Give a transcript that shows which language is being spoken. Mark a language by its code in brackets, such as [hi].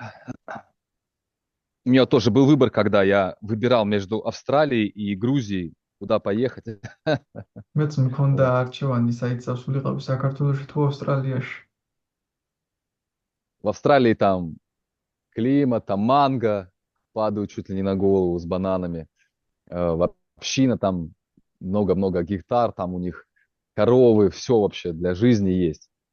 [ru] Да, потому что общение очень важно. Можно оскверниться очень легко общением, кто нас окружает. [ka] ამიტომაც [ru] У меня тоже был выбор, когда я выбирал между Австралией и Грузией, куда поехать. [ka] მეც მქონდა [ru] Вот. [ka] არჩევანი საით წავსულიყავი საქართველოში თუ ავსტრალიაში. [ru] В Австралии там климат, там манго падают чуть ли не на голову с бананами. Община там много-много гектар, там у них коровы, все вообще для жизни есть.